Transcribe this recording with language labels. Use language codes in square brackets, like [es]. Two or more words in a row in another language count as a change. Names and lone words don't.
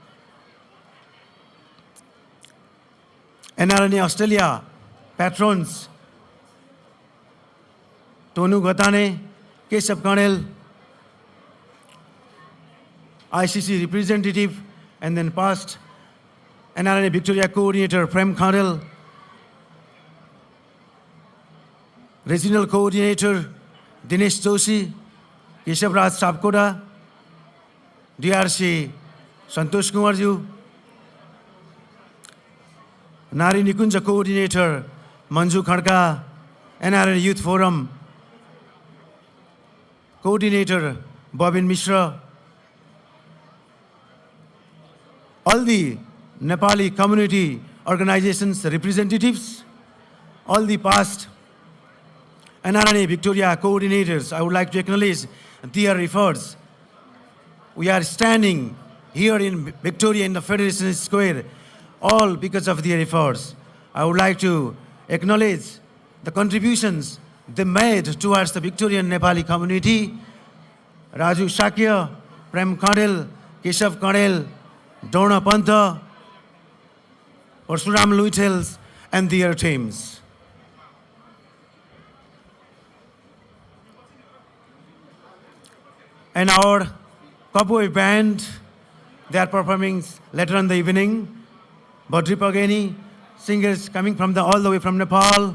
[en] Nrna Australia patrons Tonu Gatane, Keshav Kanel, ICC representative, and then past Nrna Victoria coordinator Prem Khandel, regional coordinator Dinesh Joshi, Keshav Raj Sapkoda, DRC Santosh Kumarju, Nari Nikunja coordinator Manju Khadka, Nrna Youth Forum coordinator Bobin Mishra, all the Nepali community organizations representatives, all the past Nrna Victoria coordinators, I would like to acknowledge their efforts. We are standing here in Victoria in the Federation Square, all because of their efforts. I would like to acknowledge the contributions they made towards the Victorian Nepali community. Raju Shakya, Prem Khandel, Keshav Khandel, Nrna Pantha, Parsuram Luitels, and their teams. And our Kaboi band, they are performing later in the evening. Badri Pagani, singers coming from all the way from Nepal.